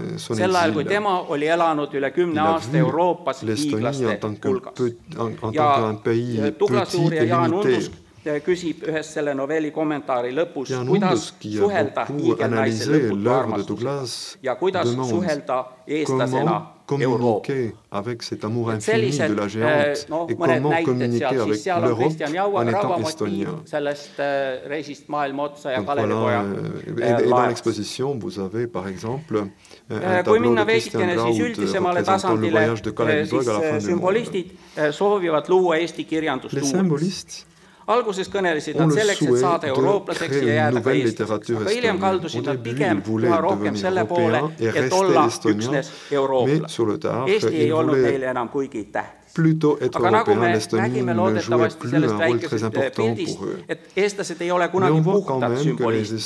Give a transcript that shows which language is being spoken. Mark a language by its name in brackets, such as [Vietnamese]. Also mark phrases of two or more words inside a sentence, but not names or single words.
[Estonian] Sel ajal, kui tema oli elanud üle 10 aasta Euroopas hiiglaste hulgas. Ja Douglas uurija Jaan Undusk küsib ühes selle novelli kommentaari lõpus, kuidas suhelda hiigelnaise lõputu armastusega ja kuidas suhelda eestlasena [French] communiquer avec cet amour infini de la géante et comment communiquer avec l'Europe en étant estonien. Et dans l'exposition, vous avez par exemple un tableau de Christian Graud représentant le voyage de Kalevipoeg à la fin du monde. Les symbolistes [Estonian] alguses kõnelesid nad selleks, et saada eurooplaseks ja jääda ka eestlaseks, aga hiljem kaldusid nad pigem üha rohkem selle poole, et olla üksnes eurooplane. Eesti ei olnud neile enam kuigi tähtis. Aga nagu me nägime loodetavasti sellest väikesest pildist, et eestlased ei ole kunagi puhtad sümbolistid.